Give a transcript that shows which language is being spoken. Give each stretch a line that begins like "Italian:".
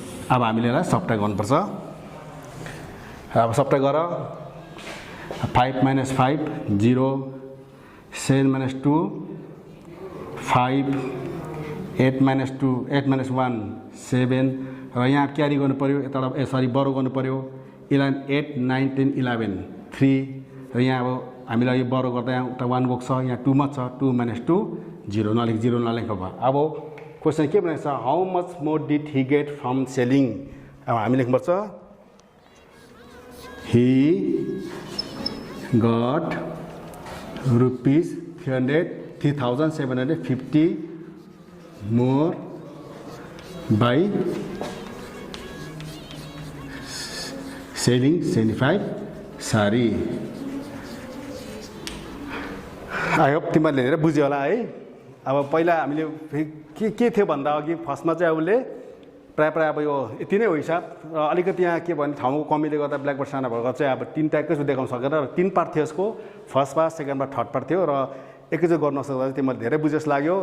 Nepali: अब हामीले यसलाई सब्ट्र्याक्ट गर्नुपर्छ। अब सब्ट्र्याक्ट गर 5 - 5 0 7 - 2 5 8 - 2 8 - 1 7 र यहाँ क्यारी गर्नु पर्यो यताबाट बरो गर्नु पर्यो 11 8 9 10 11 3 र यहाँ अब हामीलाई यो बरो गर्दा यहाँ उता 1 गएको छ, यहाँ 2 मा छ 2 - 2 0 नलेखेको भयो। अब क्वेसन के भनेको छ
English: How much more did he get from selling.
Nepali: अब हामी लेख्नुपर्छ
English: he got rupees 3,750 more by selling 75 sari. I hope
Nepali: तिमीहरूले हेरेर बुझ्यो होला है। अब पहिला हामीले के थियो भन्दा अघि फर्स्टमा चाहिँ उसले प्रायः अब यो यति नै हो हिसाब र अलिकति यहाँ के भने ठाउँको कमीले गर्दा ब्ल्याकबोर्ड सानो भएको चाहिँ अब 3 टाइपकै देखाउन सकेन र 3 पार्ट थियो यसको, first part second part third part थियो र एकैचोटि गर्न सक्दा चाहिँ तिमीहरूले धेरै बुझेस लाग्यो।